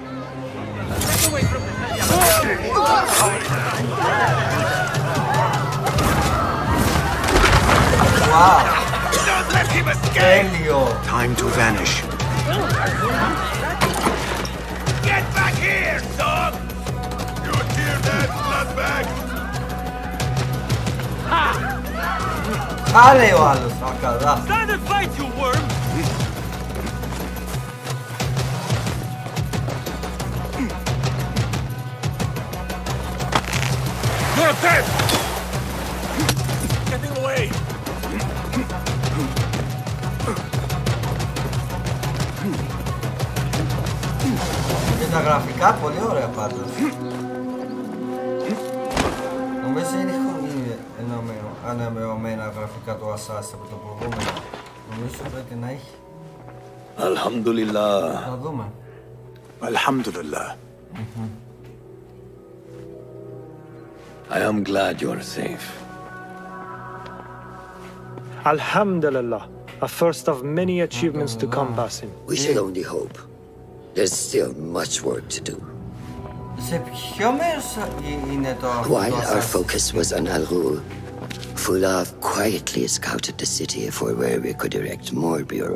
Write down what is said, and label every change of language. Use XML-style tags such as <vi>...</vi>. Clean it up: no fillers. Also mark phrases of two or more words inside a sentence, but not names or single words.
<en>Wow. Don't let him escape. Time to vanish. Get back here, dog! You hear that, bloodbag?</en> <el>Κάνε ο άλλος, καλά.</el> <en>Stand and fight, you worm! You're dead! Getting away!</en> <el>Και τα γραφικά πολύ ωραία πάντως. Νομίζω είναι αναμερωμένα γραφικά το Assassin από το προηγούμενο. Νομίζω πρέπει να έχει.</el> <en>Alhamdulillah.</en> <el>Να δούμε.</el> <en>Alhamdulillah. I am glad you are safe. Alhamdulillah, a first of many achievements to come, Basim. We should only hope. There's still much work to do. While our focus was on Al-Ghul, Fulaf quietly scouted the city for where we could erect more bureaus.</en>